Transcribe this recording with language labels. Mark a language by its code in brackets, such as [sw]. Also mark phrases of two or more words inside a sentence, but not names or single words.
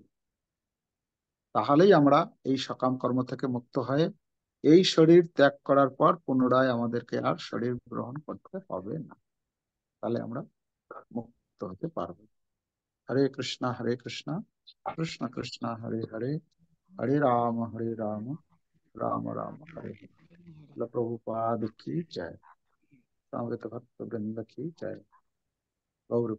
[bn] তাহলেই আমরা এই সকাম কর্ম থেকে মুক্ত হয়ে এই শরীর ত্যাগ করার পর পুনরায় আমাদেরকে আর শরীর গ্রহণ করতে হবে না। তাহলে আমরা মুক্ত হতে পারবো। হরে কৃষ্ণ কৃষ্ণ কৃষ্ণ হরে হরে, হরে রাম রাম রাম हरे हरे। [hi] प्रभुपाद की जय। समवेत भक्त वृंद की जय। गौर